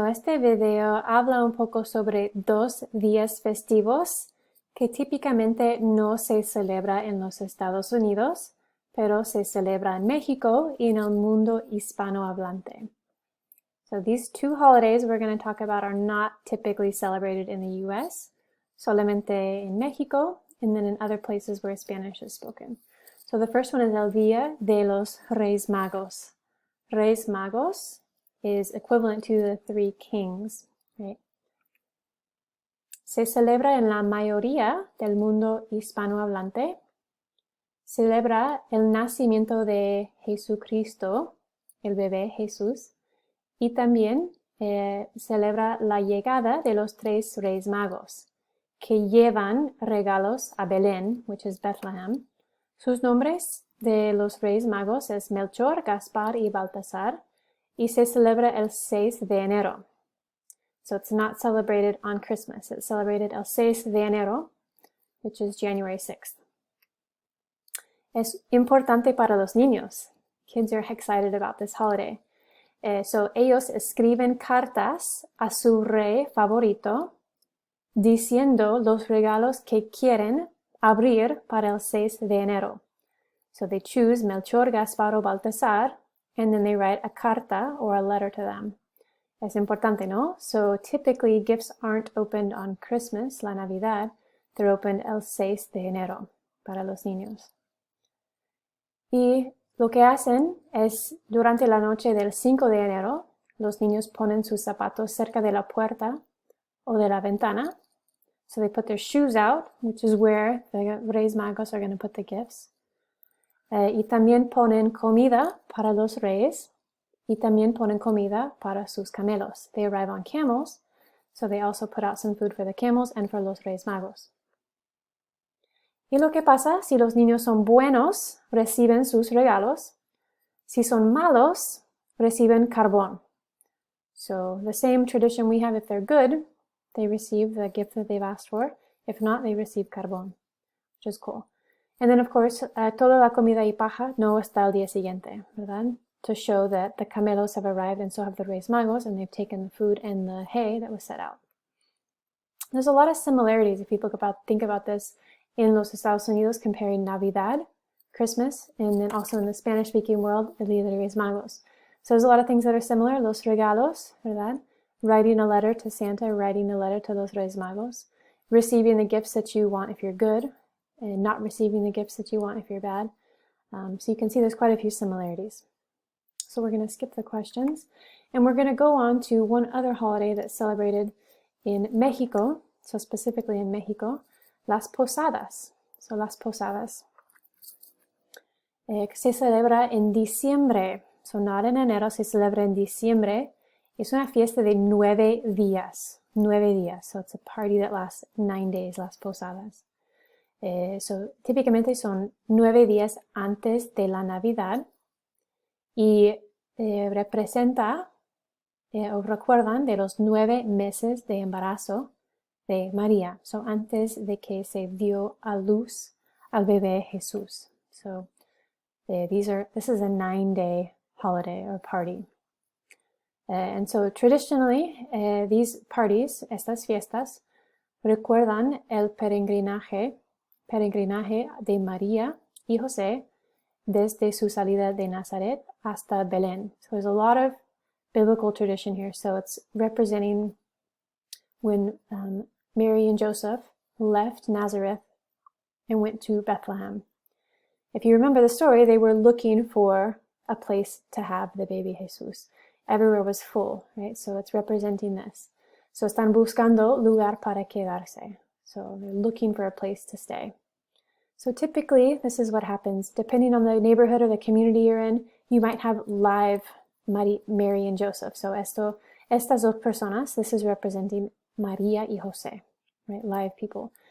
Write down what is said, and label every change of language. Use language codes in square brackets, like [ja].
[es] Este video habla un poco sobre dos días festivos que típicamente no se celebra en los Estados Unidos, pero se celebra en México y en el mundo hispanohablante. [en] So these two holidays we're going to talk about are not typically celebrated in the US, [es] solamente en Mexico, [en] and then in other places where Spanish is spoken. So the first one is el Día de los Reyes Magos. Reyes Magos is equivalent to the three kings, right? [es] Se celebra en la mayoría del mundo hispanohablante. Celebra el nacimiento de Jesucristo, el bebé Jesús, y también celebra la llegada de los tres Reyes Magos, que llevan regalos a Belén, which is Bethlehem. Sus nombres de los Reyes Magos es Melchor, Gaspar y Baltasar, y se celebra el 6 de enero. [en] So it's not celebrated on Christmas. It's celebrated [es] el 6 de enero, [en] which is January 6th. [es] Es importante para los niños. [en] Kids are excited about this holiday. [es] So ellos escriben cartas a su rey favorito diciendo los regalos que quieren abrir para el 6 de enero. [en] So they choose Melchor, Gaspar o Baltasar, and then they write a carta or a letter to them. [es] Es importante, ¿no? [en] So typically gifts aren't opened on Christmas, la Navidad. They're opened [es] el 6 de enero para los niños. Y lo que hacen es, durante la noche del 5 de enero, los niños ponen sus zapatos cerca de la puerta o de la ventana. [en] So they put their shoes out, which is where the Reyes Magos are going to put the gifts. [es] Y también ponen comida para los reyes y también ponen comida para sus camelos. [en] They arrive on camels, so they also put out some food for the camels and for los Reyes Magos. [es] Y lo que pasa, si los niños son buenos, reciben sus regalos. Si son malos, reciben carbón. [en] So the same tradition we have, if they're good, they receive the gift that they've asked for. If not, they receive carbón, which is cool. And then, of course, [es] toda la comida y paja no está al día siguiente, ¿verdad? [en] To show that the camelos have arrived and so have the Reyes Magos, and they've taken the food and the hay that was set out. There's a lot of similarities if you think about this in los Estados Unidos, comparing Navidad, Christmas, and then also in the Spanish-speaking world, el Día de Reyes Magos. So there's a lot of things that are similar. [es] Los regalos, ¿verdad? [en] Writing a letter to Santa, writing a letter to los Reyes Magos, receiving the gifts that you want if you're good, and not receiving the gifts that you want if you're bad. So you can see there's quite a few similarities. So we're going to skip the questions, and we're going to go on to one other holiday that's celebrated in Mexico, so specifically in Mexico, las Posadas. So las Posadas. [es] Se celebra en diciembre, [en] so not [es] en enero, se celebra en diciembre. Es una fiesta de 9 días. 9 días. [en] So it's a party that lasts 9 days, las Posadas. [es] So típicamente son 9 días antes de la Navidad y representa o recuerdan de los 9 meses de embarazo de María, so antes de que se dio a luz al bebé Jesús. [en] So this is a 9-day holiday or party. And so traditionally, these parties, [es] estas fiestas, recuerdan el peregrinaje de María y José desde su salida de Nazaret hasta Belén. [en] So there's a lot of biblical tradition here. So it's representing when Mary and Joseph left Nazareth and went to Bethlehem. If you remember the story, they were looking for a place to have the baby Jesus. Everywhere was full, right? So it's representing this. [es] So están buscando lugar para quedarse. [en] So they're looking for a place to stay. So typically, this is what happens. Depending on the neighborhood or the community you're in, you might have live Mary and Joseph. So [es] estas dos personas, [en] this is representing María y José, right? Live people.